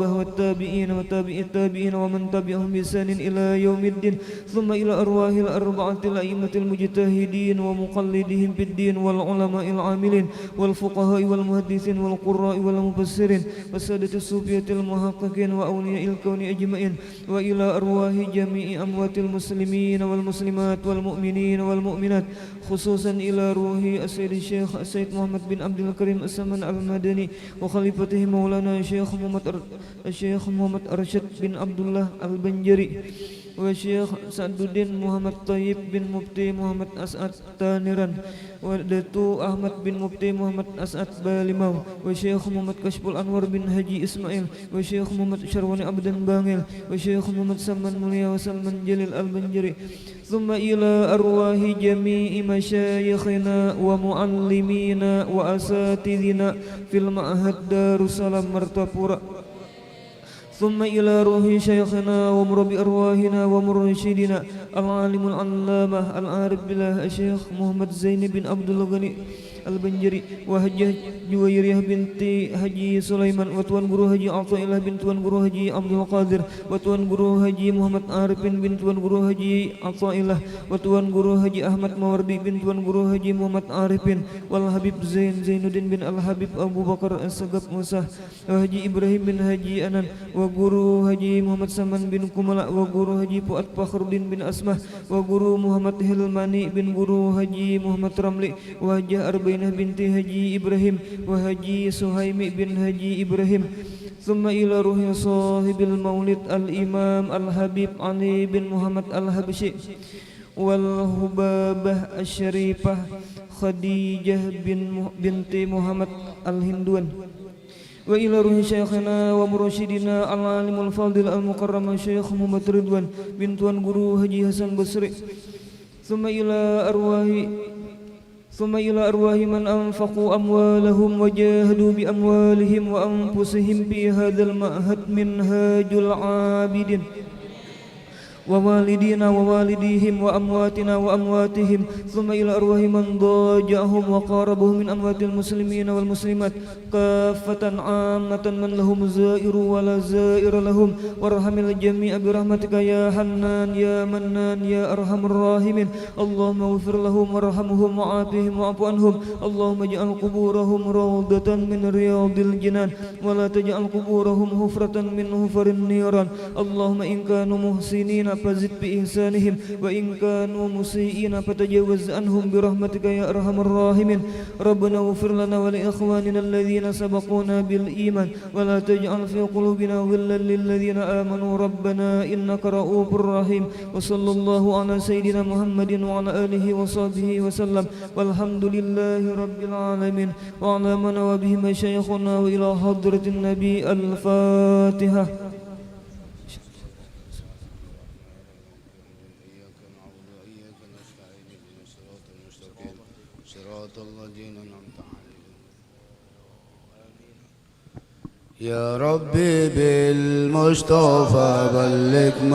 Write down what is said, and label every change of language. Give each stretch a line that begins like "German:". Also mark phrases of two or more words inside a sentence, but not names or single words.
Arabic: والتابعين وتابع التابعين ومن تبعهم بإحسان إلى يوم الدين ثم إلى أرواح الأربعة الأئمة المجتهدين ومقلدهم في الدين والعلماء العاملين والفقهاء والمحدثين والقراء والمفسرين والسادة الصوفية المحققين وأولياء الكون أجمعين وإلى أرواح جميع أموات المسلمين والمسلمات والمؤمنين والمؤمنات خصوصا إلى روح السيد الشيخ السيد محمد بن عبد الكريم السمن المدني وخليفته مولانا الشيخ محمد أرشد بن عبد الله البنجري وشيخ سعدudin Muhammad Tayyib bin Mufti Muhammad As'ad Taniran wa Datu Ahmad bin Mufti Muhammad As'ad Balimau wa Syekh Muhammad Kashful Anwar bin Haji Ismail wa Syekh Muhammad Syarwani Abdan Bangil wa Syekh Muhammad Saman Mulia wa Salman Jalil Al-Banjari ثم إلى أرواح جميع مشايخنا ومعلمينا وأساتذتنا في المعهد Darussalam Martapura ثم إلى روح شيخنا ومربي أرواحنا ومرشدنا العالم العلامة العارف بالله الشيخ محمد زين بن عبد الغني Al-Banjari wa Hajjah Juwairiyah binti Haji Sulaiman wa Tuan Guru Haji Athaillah bin Tuan Guru Haji Abdul Qadir wa Tuan Guru Haji Muhammad Arifin bin Tuan Guru Haji Athaillah wa Tuan Guru Haji Ahmad Mawardi bin Tuan Guru Haji Muhammad Arifin wal Habib Zainuddin bin Al-Habib Abu Bakar As-Sagaf Musa wa Haji Ibrahim bin Haji Anan wa Guru Haji Muhammad Saman bin Kumala wa Guru Haji Fuad Fakhruddin bin Asmah wa Guru Muhammad Hilmani bin Guru Haji Muhammad Ramli wa Hajjah Arba'inah binti Haji Ibrahim wa Haji Suhaimi bin Haji Ibrahim ثم إلى روح صاحب المولد الإمام الحبيب Ali bin Muhammad al-Habsyi wal hubabah asy-syarifah Khadijah binti Muhammad al-Hinduan وإلى روح شيخنا ومرشدنا العالم الفاضل المكرم Syekh Muhammad Ridwan bin Tuan Guru Haji Hasan Basri thumma ila أرواح من أنفقوا أموالهم وجاهدوا بأموالهم وأنفسهم في هذا المعهد minhajul abidin ووالدينا ووالديهم وأمواتنا وأمواتهم ثم إلى أرواح من دعاهم وقاربهم من أموات المسلمين والمسلمات كافة عامة من لهم زائر ولا زائر لهم وارحم الجميع برحمتك يا حنان يا منان يا أرحم الراحمين اللهم اغفر لهم وارحمهم وعافهم واعف عنهم اللهم اجعل قبورهم روضة من رياض الجنان ولا تجعل قبورهم حفرة من حفر النيران اللهم إن كانوا محسنين فزد ب إحسانهم وإن كانوا مسيئين فتجاوز عنهم برحمتك يا أرحم الراحمين ربنا اغفر لنا ولإخواننا الذين سبقونا بالإيمان ولا تجعل في قلوبنا غلا للذين آمنوا ربنا إنك رءوف رحيم وصلى الله على سيدنا محمد وعلى آله وصحبه وسلم والحمد لله رب العالمين وعلى من وبه مشايخنا وإلى حضرة النبي الفاتحة. يا ربي بالمصطفى بلغ